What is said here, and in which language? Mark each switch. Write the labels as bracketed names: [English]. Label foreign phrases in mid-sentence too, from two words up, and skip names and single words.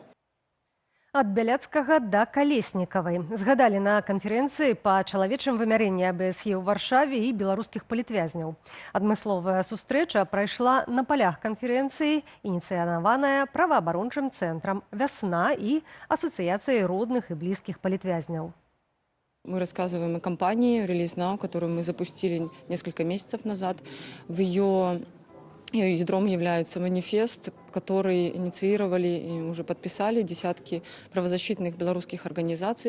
[Belarusian] Ад Бяляцкага да Калеснікавай. Згадалі на канферэнцыі па чалавечым вымярэнні АБСЕ ў Варшаве і беларускіх палітвязняў. Адмысловая сустрэча прайшла на палях канферэнцыі, ініцыяваная праваабарончым цэнтрам «Вясна» і Асацыяцыяй [Russian] родных и близких [Belarusian] палітвязняў. [Russian] Мы рассказываем о кампании «Release Now», которую мы запустили несколько месяцев назад. В ее ядром является манифест, который инициировали и уже подписали десятки правозащитных белорусских организаций.